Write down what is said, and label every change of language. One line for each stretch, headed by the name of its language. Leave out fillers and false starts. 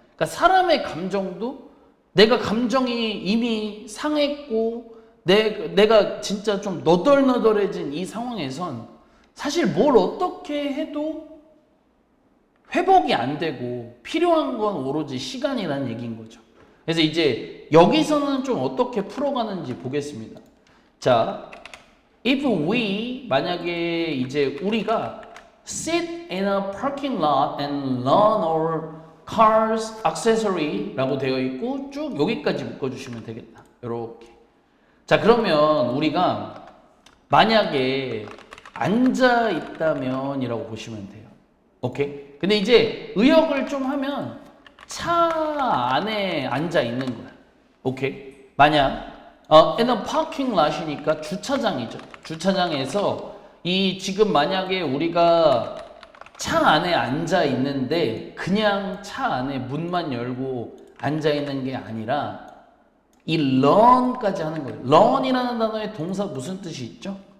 Korean: 그러니까 사람의 감정도 내가 감정이 이미 상했고 내가 진짜 좀 너덜너덜해진 이 상황에선 사실 뭘 어떻게 해도 회복이 안 되고 필요한 건 오로지 시간이라는 얘기인 거죠. 그래서 이제 여기서는 좀 어떻게 풀어가는지 보겠습니다.
English: 자, if we
Korean: 만약에 이제 우리가
English: sit in a parking lot and learn our car's accessory
Korean: 라고 되어 있고 쭉 여기까지 묶어주시면 되겠다. 이렇게. 자, 그러면 우리가 만약에 앉아 있다면이라고 보시면 돼요. 오케이? 근데 이제 의역을 좀 하면 차 안에 앉아 있는 거야. 오케이? 만약
English: in a parking lot
Korean: 이니까 주차장이죠. 주차장에서 이 지금 만약에 우리가 차 안에 앉아 있는데 그냥 차 안에 문만 열고 앉아 있는 게 아니라 이 learn까지 하는 거예요. learn이라는 단어의 동사 무슨 뜻이 있죠?